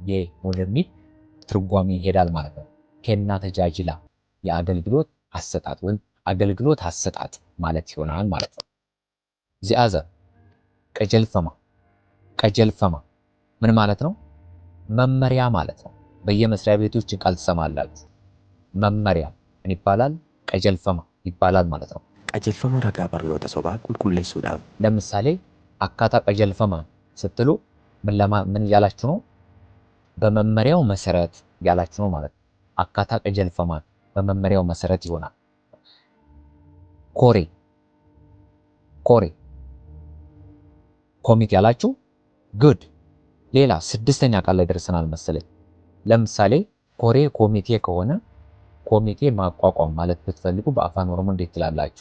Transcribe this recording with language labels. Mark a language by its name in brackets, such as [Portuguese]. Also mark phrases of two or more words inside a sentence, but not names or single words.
[Amharic] ወደሚል ትርጓሜ ይሄዳል ማለት ነው። [Oromo] kennaa tajaajilaa [Amharic] የአገልግሎት አሰጣጥ ወይም አገልግሎት አሰጣጥ ማለት ይሆናል ማለት ነው። ዚአዘ ቀጀልፈማ ምን ማለት ነው? መመሪያ ማለት ነው። በየመስሪያ ቤቶች ቃል ትሰማላችሁ። መመሪያ ምን ይባላል? ቀጀልፈማ ይባላል ማለት ነው። [Oromo] qajeelfama ragaa barnoota sobaa qulqulleessuudhaaf [Amharic] ለምሳሌ አካታ ቀጀልፈማ ስትሉ ምን እያላችሁ ነው? በመመሪያው መሰረት ያላችሁ ነው ማለት ነው። [Oromo] akkaataa qajeelfamaa [Amharic] በመመሪያው መሰረት ይሆናል። [Oromo] koree komitee [Amharic] ያላችሁ ጉድ። ሌላ ስድስተኛ ቃል ላይ ደርሰናል መሰለኝ። ለምሳሌ [Oromo] koree komitee [Amharic] ከሆነ ኮሚቴ ማቋቋም ማለት ብትፈልጉ በአፋን ኦሮሞ እንዴት ትላላችሁ?